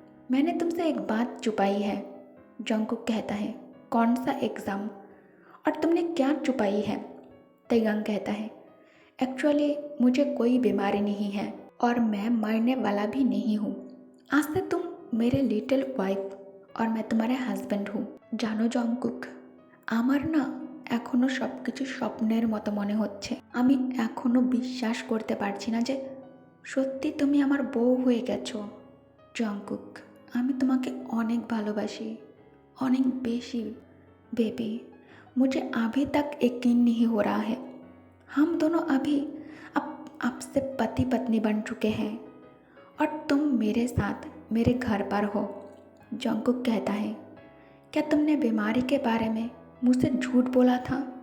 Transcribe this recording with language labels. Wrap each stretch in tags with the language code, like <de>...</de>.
<hi>मैंने तुमसे एक बात छुपाई है। जंगकुक कहता है, कौन सा एग्ज़ाम और तुमने क्या छुपाई है? तैयांग कहता है, एक्चुअली मुझे कोई बीमारी नहीं है और मैं मरने वाला भी नहीं हूँ। आज से तुम मेरे लिटिल वाइफ और मैं तुम्हारे হাজব্যান্ড हूँ।</hi> <bn>জানো জংকুক, আমার না এখনও সব কিছু স্বপ্নের মতো মনে হচ্ছে। আমি এখনও বিশ্বাস করতে পারছি না যে সত্যি তুমি আমার বউ হয়ে গেছো। জংকুক, আমি তোমাকে অনেক ভালোবাসি, অনেক বেশি।</bn> <hi>बेबी, मुझे अभी तक यकीन नहीं हो रहा है। हम दोनों अभी अब से पति पत्नी बन चुके हैं और तुम मेरे साथ मेरे घर पर हो। जंगकुक कहता है, क्या तुमने बीमारी के बारे में मुझसे झूठ बोला था?</hi>